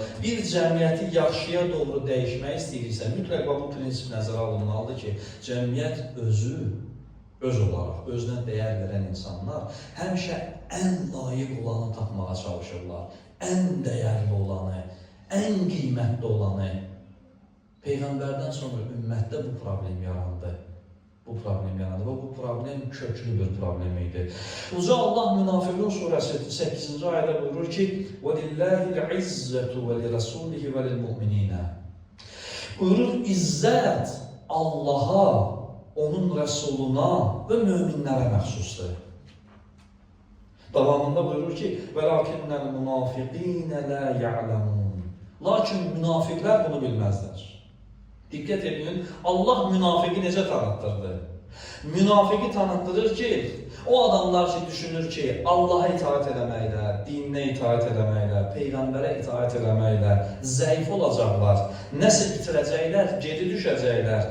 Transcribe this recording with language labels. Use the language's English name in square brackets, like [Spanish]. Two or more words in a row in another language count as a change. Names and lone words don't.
[Azerbaijani] Bir cəmiyyəti yaxşıya doğru dəyişmək istəyirsə, mütləq bu prinsip nəzərə alınmalıdır ki, cəmiyyət öz olaraq, özünə dəyər verən insanlar həmişə ən layiq olanı tapmağa çalışırlar. Ən dəyərli olanı, ən qiymətli olanı. Peyğəmbərdən sonra ümmətdə bu problem yarandı. Bu problem köklü bir problem idi. Uca Allah Münafiqun surəsi 8-ci ayədə buyurur ki, [Arabic] وَلِلَّهِ الْعِزَّةُ وَلِرَسُولِهِ وَلِلْمُؤْمِنِينَ [Azerbaijani] Buyurur, izzət Allaha, onun rəsuluna və möminlərə məxsusdur. Davamında buyurur ki, [Arabic] وَلَكِنَّ الْمُنَافِقِينَ لَا يَعْلَمُونَ [Azerbaijani] Lakin münafiqlər bunu bilməzlər. Diqqət edin, Allah münafiqi necə tanıtdırdı? Münafiqi tanıtdırır ki, o adamlar ki, düşünür ki, Allaha itaat eləməklə, dininə itaat eləməklə, Peyğəmbərə itaat eləməklə zəif olacaqlar, nəsə itirəcəklər, geri düşəcəklər.